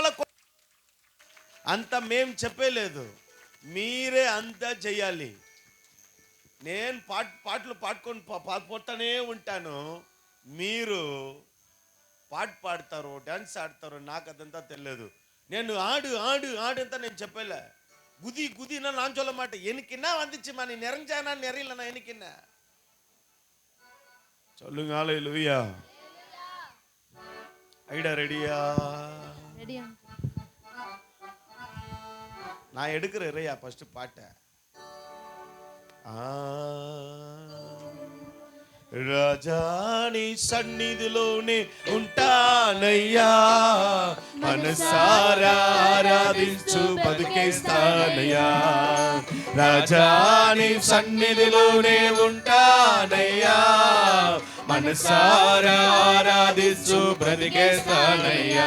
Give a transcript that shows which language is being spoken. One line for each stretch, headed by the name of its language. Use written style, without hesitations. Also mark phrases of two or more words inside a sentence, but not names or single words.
Telugu: అంత మేం చెప్పలేదు, మీరే అంతా చెయ్యాలి. నేను పాటలు పాడుకొని పోతానే ఉంటాను, మీరు పాట పాడతారు, డాన్స్ ఆడతారు, నాకు అదంతా తెలియదు. నేను ఆడు ఆడు ఆడు అంతా నేను చెప్పలే.
Tamil: குதி குதினா நான் சொல்ல மாட்டேன். எனக்கு என்ன வந்துச்சுமா, நீ நிறைஞ்சானா நிறையலனா எனக்கு என்ன? சொல்லுங்க ஹல்லேலூயா. ஐடா ரெடியா? ரெடியா. நான் எடுக்கிறேன் இறையா ஃபர்ஸ்ட் பாட்டை.
Telugu: రాజాని సన్నిధిలోనే ఉంటానయ్యా, మనసారా ఆరాధించు బతికేస్తానయ్యా. రాజాని సన్నిధిలోనే ఉంటానయ్యా, మనసారా ఆరాధించు బ్రతికేస్తానయ్యా.